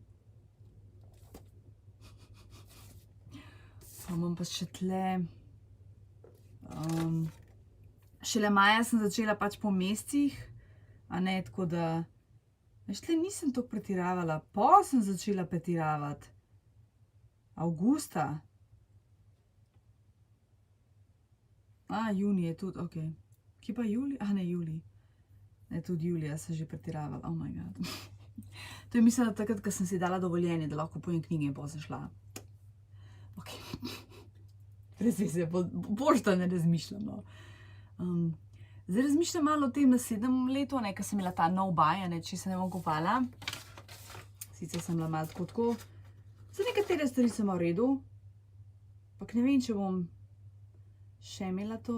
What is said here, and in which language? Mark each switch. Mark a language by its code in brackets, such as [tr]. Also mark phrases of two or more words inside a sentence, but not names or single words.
[sl] Pa imam pa še tle, šele maja sem začela pač po mesecih, a ne, tako da, veš, tle nisem toliko pretiravala, pa sem začela pretiravati, avgusta, junij je tudi, ok, kje pa julij, ne, julij, ne, tudi julija sem že pretiravala, [en] oh my god, [sl] to je mislila takrat, ko sem si dala dovoljenje, da lahko kupujem knjige in pa sem šla. Ok, brez veze, bož da ne razmišljam, no. Zdaj razmišljam malo o tem naslednjem letu, ne, ker sem imela ta nov baj, ne, če se ne bom kupala. Sicer sem bila malo tako, za nekatere stvari sem v redu, ampak ne vem, če bom še imela to.